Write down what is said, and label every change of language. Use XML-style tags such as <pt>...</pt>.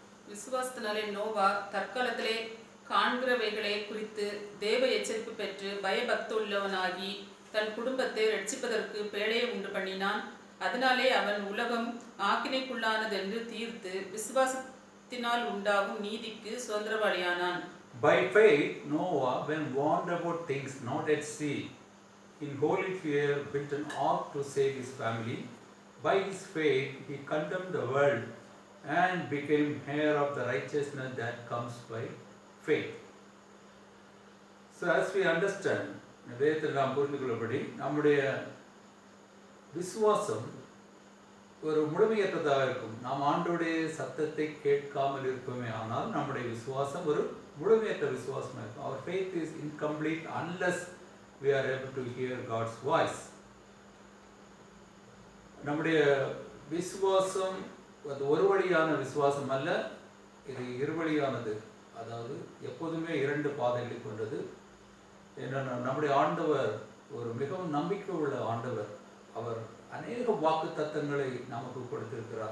<ta>விசுவாசத்தினாலே நோவா தற்காலத்திலே காண்கிறவைகளை குறித்து தேவ எச்சரிப்பு பெற்று பயபக்துள்ளவனாகி தன் குடும்பத்தை ரட்சிப்பதற்கு பேழையை உண்டு பண்ணினான். அதனாலே அவன் உலகம் ஆக்கினைக்குள்ளானதென்று தீர்த்து விசுவாசத்தினால் உண்டாகும் நீதிக்கு சுதந்திரவாளியானான்.</ta> <en>By faith Noah, when warned about things not at sea, in holy fear built an ark to save his family. By his faith he condemned the world and became heir of the righteousness that comes by faith. So as we understand,</en> <ta>வேதத்தில் நாம் புரிந்து கொள்ளபடி நம்முடைய விசுவாசம் ஒரு முழுமையற்றதாக இருக்கும். நாம் ஆண்டவருடைய சத்தத்தை கேட்காமல் இருப்போமே ஆனால் நம்முடைய விசுவாசம் ஒரு முழுமையற்ற விசுவாசமாக இருக்கும்.</ta> <en>Our faith is incomplete unless we are able to hear God's voice.</en> <ta>நம்முடைய விசுவாசம் அது ஒரு வழியான விசுவாசம் அல்ல, இது இருவழியானது. அதாவது எப்போதுமே 2 பாதைகளை கொண்டது. என்னென்ன, நம்முடைய ஆண்டவர் ஒரு மிகவும் நம்பிக்கை உள்ள ஆண்டவர். அவர் அநேக வாக்கு தத்தங்களை நமக்கு கொடுத்திருக்கிறார்.</ta>